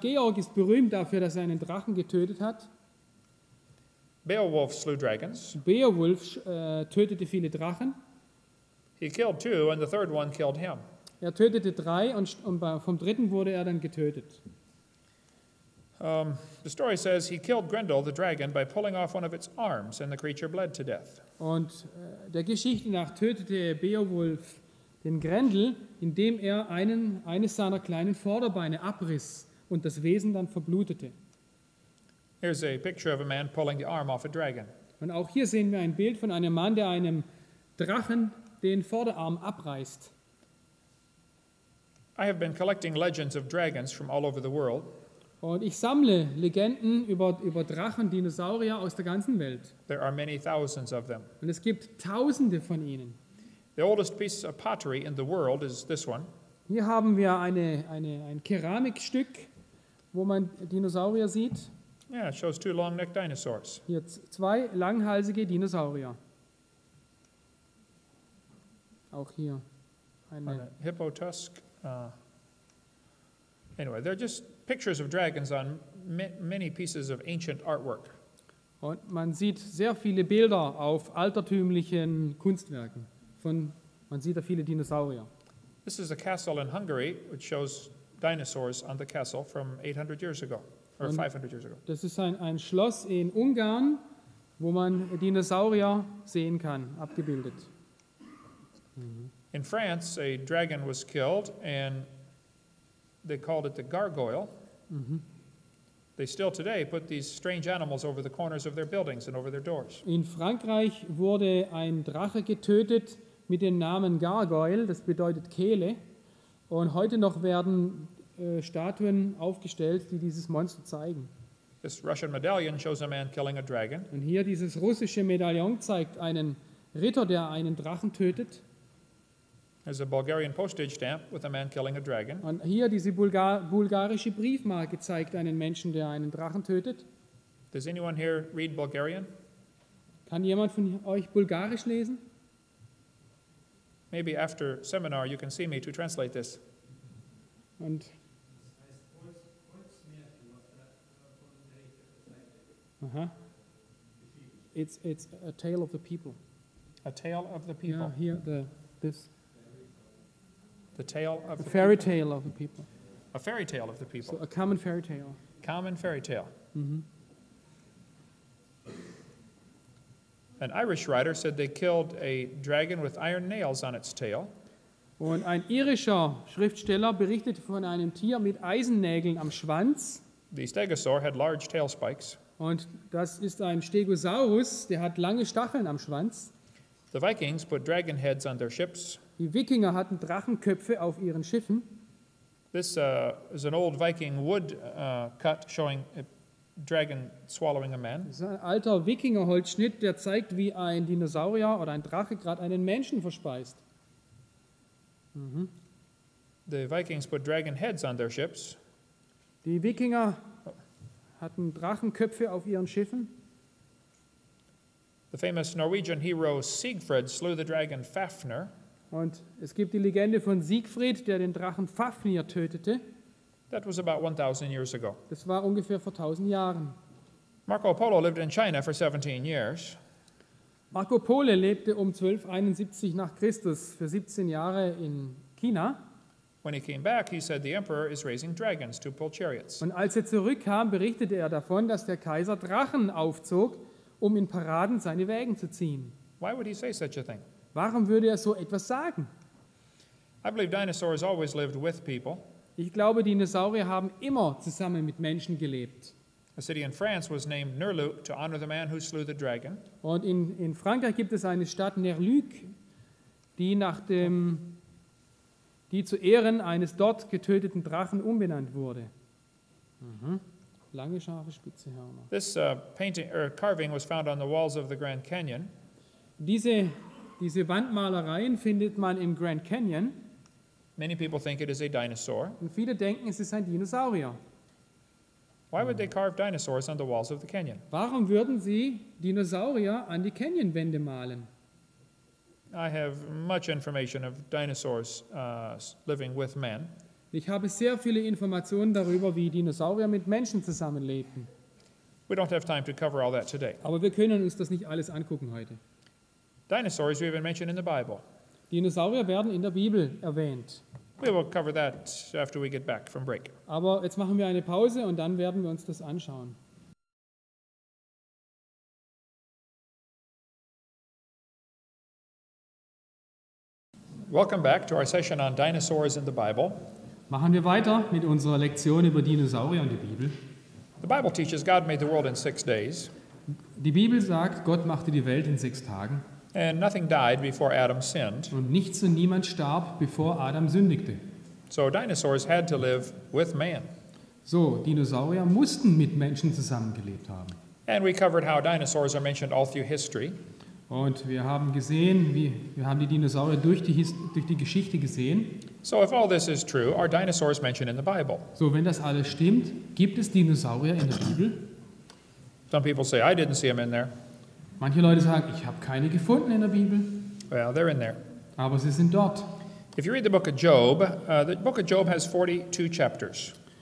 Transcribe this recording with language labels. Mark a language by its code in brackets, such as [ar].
[de] Georg ist berühmt dafür, dass er einen Drachen getötet hat. [en] Beowulf slew dragons. [de] Beowulf tötete viele Drachen. [en] He killed 2, and the third one killed him. [de] Er tötete 3 und vom dritten wurde er dann getötet. [en] The story says he killed Grendel, the dragon, by pulling off one of its arms, and the creature bled to death. [de] Und der Geschichte nach tötete Beowulf den Grendel, indem er eines seiner kleinen Vorderbeine abriss und das Wesen dann verblutete. [en] Here's a picture of a man pulling the arm off a dragon. [de] Und auch hier sehen wir ein Bild von einem Mann, der einem Drachen den Vorderarm abreißt. [en] I have been collecting legends of dragons from all over the world. [de] Und ich sammle Legenden über Drachen, Dinosaurier aus der ganzen Welt. [en] There are many thousands of them. [de] Und es gibt Tausende von ihnen. [en] The oldest piece of pottery in the world is this one. [de] Hier haben wir ein Keramikstück, wo man Dinosaurier sieht. [en] Yeah, it shows 2 long-necked dinosaurs. [de] Hier 2 langhalsige Dinosaurier. Auch hier [en] On a hippo tusk. Anyway, they're just pictures of dragons on many pieces of ancient artwork. [de] Und man sieht sehr viele Bilder auf altertümlichen Kunstwerken. Man sieht da viele Dinosaurier. [en] This is a castle in Hungary, which shows dinosaurs on the castle from 800 years ago, or [de] Und [en] 500 years ago. [de] Das ist ein Schloss in Ungarn, wo man Dinosaurier sehen kann, abgebildet. [en] In France, a dragon was killed, and they called it the gargoyle. They still today put these strange animals over the corners of their buildings and over their doors. [de] In Frankreich wurde ein Drache getötet mit dem Namen Gargoyle, das bedeutet Kehle. Und heute noch werden Statuen aufgestellt, die dieses Monster zeigen. [en] This Russian medallion shows a man killing a dragon. [de] Und hier dieses russische Medaillon zeigt einen Ritter, der einen Drachen tötet. [en] There's a Bulgarian postage stamp with a man killing a dragon. [de] Und hier diese bulgarische Briefmarke zeigt einen Menschen, der einen Drachen tötet. [en] Does anyone here read Bulgarian? [de] Kann jemand von euch Bulgarisch lesen? [en] Maybe after seminar you can see me to translate this. Und It's a tale of the people. A tale of the Yeah, people. here this The tale of a the fairy people. tale of the people. A fairy tale of the people. So a common fairy tale. Common fairy tale. An Irish writer said they killed a dragon with iron nails on its tail. [de] Und ein irischer Schriftsteller berichtete von einem Tier mit Eisennägeln am Schwanz. [en] The stegosaur had large tail spikes. [de] Und das ist ein Stegosaurus, der hat lange Stacheln am Schwanz. [en] The Vikings put dragon heads on their ships. [de] Die Wikinger hatten Drachenköpfe auf ihren Schiffen. [en] This is an old Viking wood cut showing a dragon swallowing a man. [de] Das ist ein alter Wikingerholzschnitt, der zeigt, wie ein Dinosaurier oder ein Drache gerade einen Menschen verspeist. [en] The Vikings put dragon heads on their ships. [de] Die Wikinger hatten Drachenköpfe auf ihren Schiffen. [en] The famous Norwegian hero Siegfried slew the dragon Fafnir. [de] Und es gibt die Legende von Siegfried, der den Drachen Fafnir tötete. [en] That was about 1,000 years ago. [de] Das war ungefähr vor 1000 Jahren. [en] Marco Polo lived in China for 17 years. [de] Marco Polo lebte um 1271 nach Christus für 17 Jahre in China. [en] When he came back, he said the emperor is raising dragons to pull chariots. [de] Und als er zurückkam, berichtete er davon, dass der Kaiser Drachen aufzog, um in Paraden seine Wägen zu ziehen. [en] Why would he say such a thing? [de] Warum würde er so etwas sagen? [en] I believe dinosaurs always lived with people. [de] Ich glaube, Dinosaurier haben immer zusammen mit Menschen gelebt. [en] A city in France was named Nerluc to honor the man who slew the dragon. [de] Und in Frankreich gibt es eine Stadt Nerluc, die zu Ehren eines dort getöteten Drachen umbenannt wurde. Lange, scharfe, spitze Hörner. [en] This painting or carving was found on the walls of the Grand Canyon. [de] Diese Wandmalereien findet man im Grand Canyon. [en] Many people think it is a dinosaur. [de] Und viele denken, es ist ein Dinosaurier. [en] Why would they carve dinosaurs on the walls of the canyon? [de] Warum würden sie Dinosaurier an die Canyonwände malen? [en] I have much information of dinosaurs living with men. [de] Ich habe sehr viele Informationen darüber, wie Dinosaurier mit Menschen zusammenlebten. [en] We don't have time to cover all that today. [de] Aber wir können uns das nicht alles angucken heute. [en] Dinosaurs we even mentioned in the Bible. [de] Dinosaurier werden in der Bibel erwähnt. [en] We will cover that after we get back from break. [de] Aber jetzt machen wir eine Pause und dann werden wir uns das anschauen. [en] Welcome back to our session on dinosaurs in the Bible. [de] Machen wir weiter mit unserer Lektion über Dinosaurier und die Bibel. [en] The Bible teaches God made the world in 6 days, [de] Die Bibel sagt, Gott machte die Welt in 6 Tagen [en] and nothing died before Adam sinned. [de] und nichts und niemand starb, bevor Adam sündigte. [en] So dinosaurs had to live with man. [de] So, Dinosaurier mussten mit Menschen zusammengelebt haben. [en] And we covered how dinosaurs are mentioned all through history. [de] Und wir haben gesehen, wir haben die Dinosaurier durch die Geschichte gesehen. [en] So if all this is true, are dinosaurs mentioned in the Bible? [de] So, wenn das alles stimmt, gibt es Dinosaurier in der Bibel? [en] Some people say, I didn't see them in there. [de] Manche Leute sagen, ich habe keine gefunden in der Bibel, [en] Well, they're in there. [de] aber sie sind dort. [en] If you read the book of Job has 42 chapters.